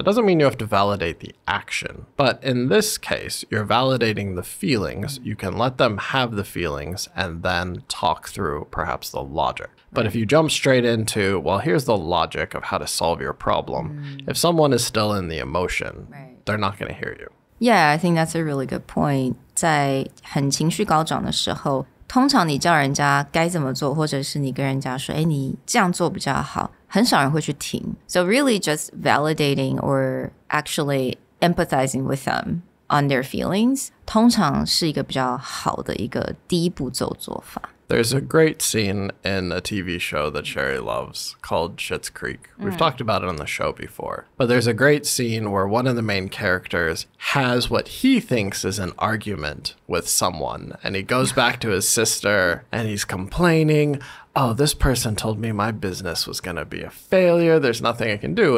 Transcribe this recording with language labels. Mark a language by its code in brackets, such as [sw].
[en] That doesn't mean you have to validate the action. But in this case, you're validating the feelings. You can let them have the feelings and then talk through perhaps the logic. But if you jump straight into, well, here's the logic of how to solve your problem. If someone is still in the emotion, they're not going to hear you. Yeah, I think that's a really good point. [zh] 在很情绪高涨的时候通常你叫人家该怎么做或者是你跟人家说诶你这样做比较好很少人会去听 [en] So really just validating or actually empathizing with them on their feelings [zh] 通常是一个比较好的一个第一步骤做法 [en] There's a great scene in a TV show that Sherry loves called Schitt's Creek. We've talked about it on the show before. But there's a great scene where one of the main characters has what he thinks is an argument with someone. And he goes back to his sister and he's complaining, oh, this person told me my business was going to be a failure. There's nothing I can do.